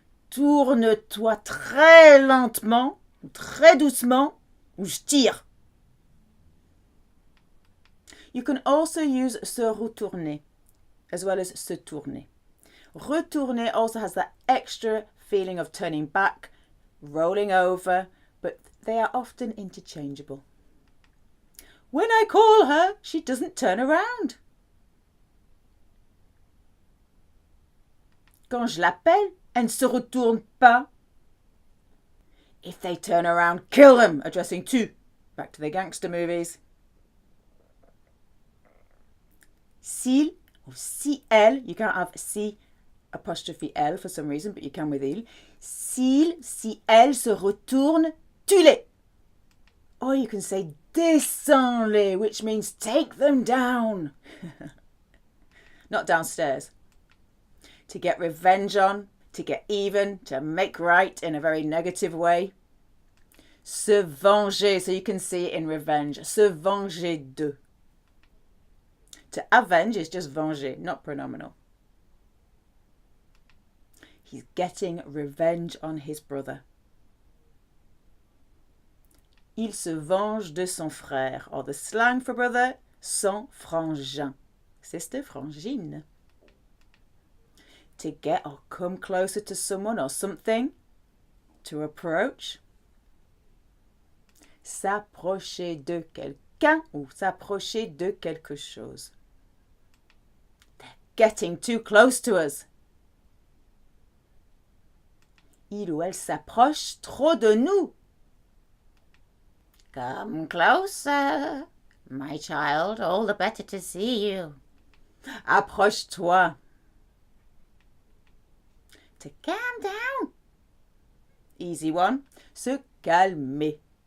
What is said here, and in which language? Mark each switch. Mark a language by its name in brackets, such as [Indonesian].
[French] Tourne-toi très lentement, très doucement, ou je tire. [English] You can also use se retourner as well as se tourner. Retourner also has that extra feeling of turning back, rolling over, but they are often interchangeable. When I call her, she doesn't turn around. [French] Quand je l'appelle, elle ne se retourne pas. [English] If they turn around, kill them, addressing to. Back to the gangster movies. S'il or si elle, you can't have si apostrophe L for some reason, but you can with il. [French] S'il, si elle se retourne, tue-les. [English] Or you can say descends-les, which means take them down. Not downstairs. To get revenge on, to get even, to make right in a very negative way. Se venger, so you can see it in revenge. Se venger de. To avenge is just venger, not pronominal. He's getting revenge on his brother. [French] Il se venge de son frère, [English] or the slang for brother, [French] son frangin. [English] Sister, frangine. To get or come closer to someone or something. To approach. [French] S'approcher de quelqu'un ou s'approcher de quelque chose. [English] They're getting too close to us. [French] Il ou elle s'approche trop de nous. [English] Come closer, my child, all the better to see you. [French] Approche-toi. [English] To calm down. Easy one. [French] Se calmer.